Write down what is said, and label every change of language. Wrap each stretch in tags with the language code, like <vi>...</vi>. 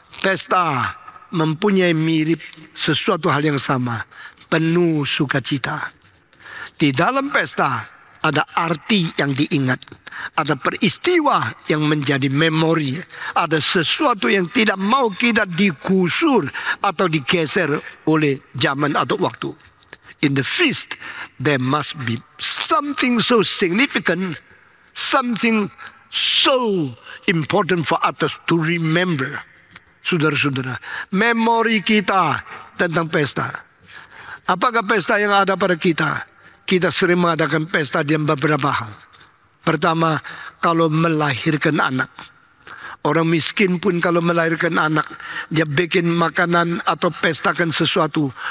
<id>Pesta mempunyai mirip sesuatu hal yang sama, penuh sukacita. Di dalam pesta ada arti yang diingat, ada peristiwa yang menjadi memori, ada sesuatu yang tidak mau kita digusur atau digeser oleh zaman atau waktu.</id> <en>In the feast there must be something so significant, something so important for us to remember.</en> <id>Saudara-saudara, memori kita tentang pesta. Apakah pesta yang ada pada kita? Kita sering mengadakan pesta dalam beberapa hal. Pertama, kalau melahirkan anak. Orang miskin pun kalau melahirkan anak, dia bikin makanan atau pestakan sesuatu.</id>